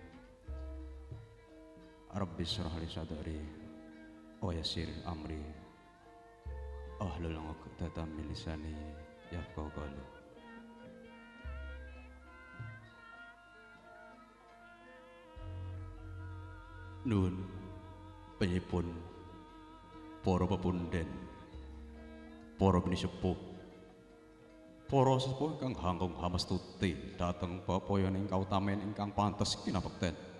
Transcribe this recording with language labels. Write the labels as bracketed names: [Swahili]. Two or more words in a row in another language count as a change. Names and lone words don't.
[Arabic] رب اشرح لي صدري ويسر أمري. احلل عقدة من لساني يفقهوا قولي. [Javanese] Nuwun penyipun para pepunden, para penisepuh, para sepuh ingkang hanggung hamastuti dhateng bapaya ing kautamen ingkang pantes kinabekten.